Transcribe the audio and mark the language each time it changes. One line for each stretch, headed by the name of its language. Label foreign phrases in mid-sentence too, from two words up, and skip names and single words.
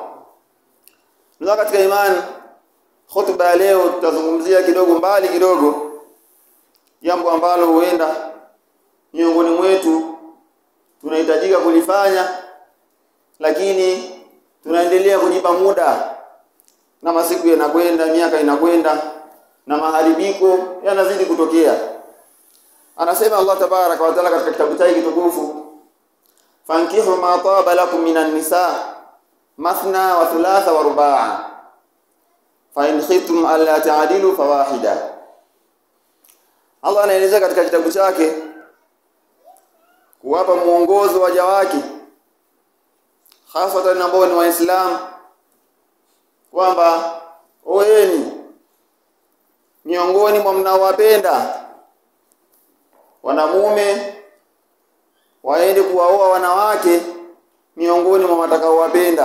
Swahili: Ndio katika imani, hotuba leo tutazungumzia mbali kidogo jambo ambalo huenda miongoni mwetu tunahitajika kulifanya, lakini tunaendelea kujipa muda, na masiku yanakwenda, miaka inakwenda, na maharibiko yanazidi kutokea.
Arabic: Anasema الله تبارك وتعالى
Swahili: katika kitabu chake kitukufu:
Arabic: فانكحوا ما طاب لكم من النساء مثنى وثلاث ورباع فإن خفتم ألا تعدلوا فواحدة.
Swahili: Allah anaeleza katika kitabu chake kuwapa muongozo waja wake, hasa ambao ni Waislamu, kwamba oeni miongoni mwa mnaowapenda wanamume waende kuwaoa wanawake miongoni mwa watakaowapenda.